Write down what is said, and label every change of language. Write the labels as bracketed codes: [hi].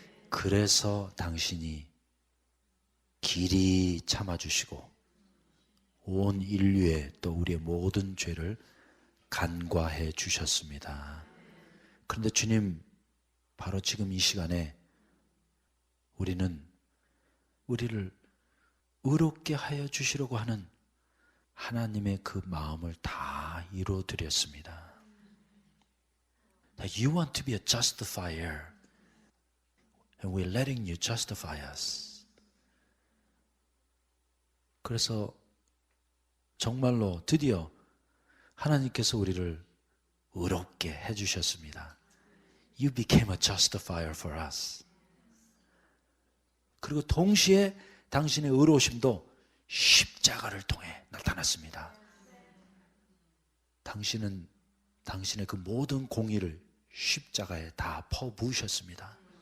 [ko] 그래서 당신이 길이 참아주시고 온 인류의 또 우리의 모든 죄를 간과해 주셨습니다. 그런데 주님, 바로 지금 이 시간에 우리는 우리를 의롭게 하여 주시려고 하는 하나님의 그 마음을 다 이루어드렸습니다. [en] You want to be a justifier, and we're letting you justify us. [ko] 그래서 정말로 드디어 하나님께서 우리를 의롭게 해주셨습니다. [en] You became a justifier for us. [ko] 그리고 동시에 당신의 의로우심도 십자가를 통해 나타났습니다. 당신은 당신의 그 모든 공의를 십자가에 다 퍼부으셨습니다.